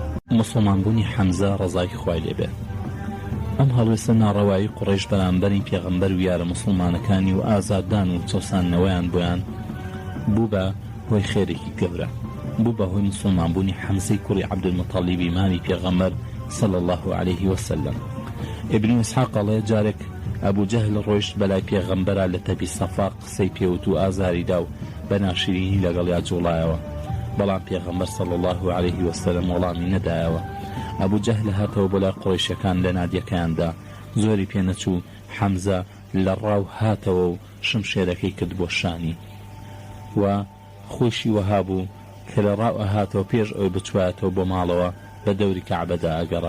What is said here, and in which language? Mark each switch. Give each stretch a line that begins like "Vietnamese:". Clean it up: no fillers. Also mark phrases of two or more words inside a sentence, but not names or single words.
Central Kurdish: مسلمانبوونی حەمزە ڕەزای خوای لێبێت. ئەم هەڵوێستە ناڕەوایی قوڕیش بەرامبەری پێغەمبەر و یارە مسلمانەکانی و ئازاددان و چەسانەوەیان بۆیان بوو بە هۆی خێرێکی گەورە، بوو بە هۆی مسلمانبوونی حەمزەی کوڕی عەبدولمەتەڵیبی مامی پێغەمبەر
Arabic: صلى الله عليه وسلم.
Central Kurdish: ابن إسحاق
Arabic: الله جارك
Central Kurdish: أبو جهل ڕۆیشت بەلای پێغەمبەرە لە تەپی سەفا قسەی پێوت و ئازاریدا و بەناشرینی لەگەڵیا جوڵایەوە، بەڵام پێغەمبەر
Arabic: صلى الله عليه وسلم
Central Kurdish: وەڵامی نەدایەوە. ئەبوو جەهل هاتەوە بۆ لای قڕیشەکان لە نادیەکاندا، زۆری پێنەچوو. حەمزە لە ڕاو هاتەوە و شمشێرەکەی کرد بۆ شانی و خۆشی وەها بوو کە لە ڕاو ئەهاتەوە پێش ئەوەی بچوایەتەوە بۆ ماڵەوە بە دەوری کەعبەدا ئەگەڕا.